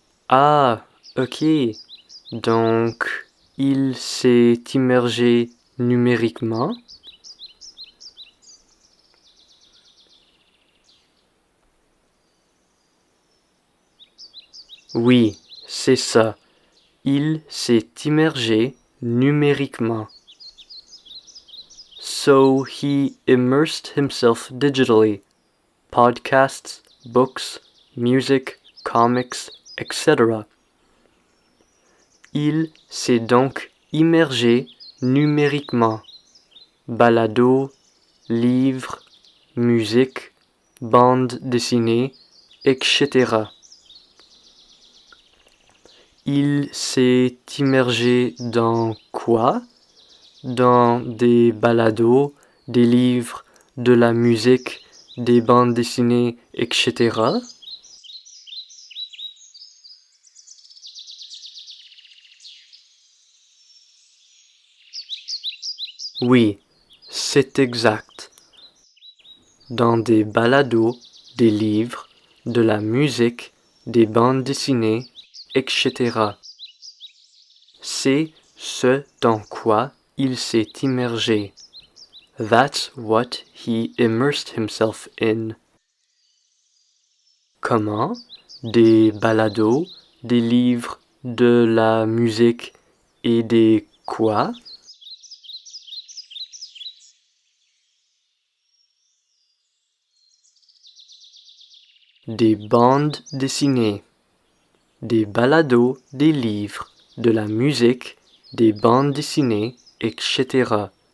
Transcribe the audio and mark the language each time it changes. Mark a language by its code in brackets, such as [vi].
[fr] Ah, ok. Donc, il s'est immergé numériquement. Oui, c'est ça. Il s'est immergé numériquement. [en] So he immersed himself digitally. Podcasts, books, music, comics, etc. [fr] Il s'est donc immergé numériquement. Balado, livres, musique, bande dessinée, etc. Il s'est immergé dans quoi? Dans des balados, des livres, de la musique, des bandes dessinées, etc. Oui, c'est exact. Dans des balados, des livres, de la musique, des bandes dessinées, etc. C'est ce dans quoi il s'est immergé. [en] That's what he immersed himself in. [fr] Comment? Des balados, des livres, de la musique et des quoi? Des bandes dessinées. Des balados, des livres, de la musique, des bandes dessinées, etc.